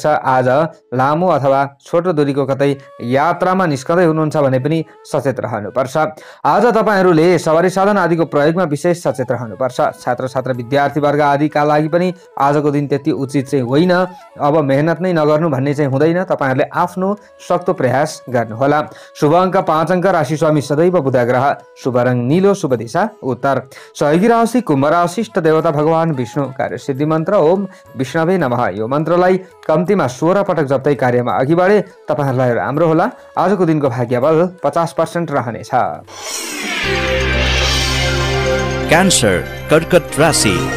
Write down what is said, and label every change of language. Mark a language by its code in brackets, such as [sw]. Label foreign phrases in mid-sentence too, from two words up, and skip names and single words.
[ne] आज लामो अथवा छोटो दूरीको कतै यात्रामा निस्कँदै हुनुहुन्छ भने पनि सचेत रहनुपर्छ। आज तपाईहरूले सवारी साधन आदिको प्रयोगमा विशेष सचेत रहनुपर्छ। छात्र छात्रा विद्यार्थी वर्ग आदिका लागि पनि आजको दिन त्यति उचित चाहिँ होइन। अब मेहनत नै नगर्नु भन्ने चाहिँ हुँदैन। तपाईहरूले आफ्नो सक्दो प्रयास गर्नुहोला। शुभ अङ्क 5 अङ्क, राशि स्वामी सदैव बुध ग्रह, शुभ रङ नीलो, शुभ दिशा उत्तर, सहयोगी राशि कुम्भ राशि, इष्ट देवता भगवान विष्णु, कार्य सिद्धि मन्त्र [sa] ओम विष्णवे नमः। [ne] यो मन्त्रलाई कम्तीमा 16 पटक जप्दै कार्यमा अघि बढे तपाईहरूलाई राम्रो होला। आजको दिनको भाग्य बल 50% रहनेछ। क्यान्सर, कर्कट राशि।